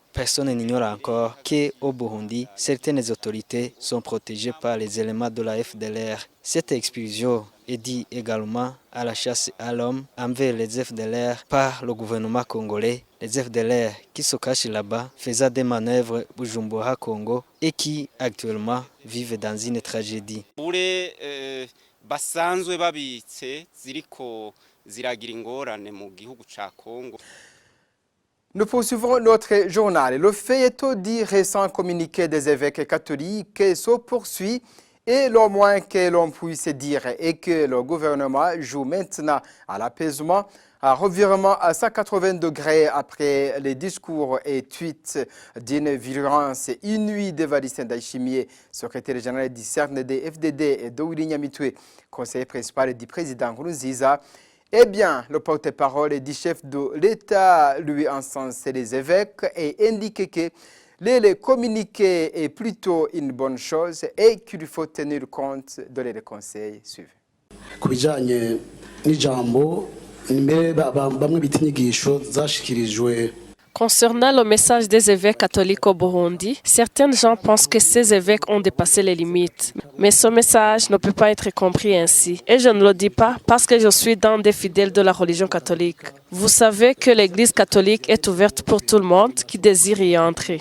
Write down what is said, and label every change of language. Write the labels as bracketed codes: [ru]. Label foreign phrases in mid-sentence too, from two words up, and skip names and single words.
[fr] Personne n'ignore encore qu'au Burundi, certaines autorités sont protégées par les éléments de la FDLR. Cette expulsion est due également à la chasse à l'homme envers les FDLR par le gouvernement congolais. Les FDLR qui se cachent là-bas faisaient des manœuvres Bujumbura Congo et qui actuellement vivent dans une tragédie. [rn] Basanzwe babitse ziriko ziragira ingorane mu gihugu ca Congo. [fr] Nous poursuivons notre journal. Le feuilleton du récent communiqué des évêques catholiques se poursuit et le moins que l'on puisse dire est que le gouvernement joue maintenant à l'apaisement, un revirement à 180 degrés après les discours et tweets d'une violence inouïe d'Evariste Ndayishimiye, secrétaire général du CNDD-FDD et de Willy Nyamitwe, conseiller principal du président Nkurunziza. Eh bien, le porte-parole du chef de l'État lui encense les évêques et indique que le communiqué est plutôt une bonne chose et qu'il faut tenir compte de les conseils suivants. [rn] Kubijanye n'ijambo mbere bamwe bita inyigisho zashikirijwe. [fr] Concernant le message des évêques catholiques au Burundi, certains gens pensent que ces évêques ont dépassé les limites. Mais ce message ne peut pas être compris ainsi. Et je ne le dis pas parce que je suis dans des fidèles de la religion catholique. Vous savez que l'Église catholique est ouverte pour tout le monde qui désire y entrer.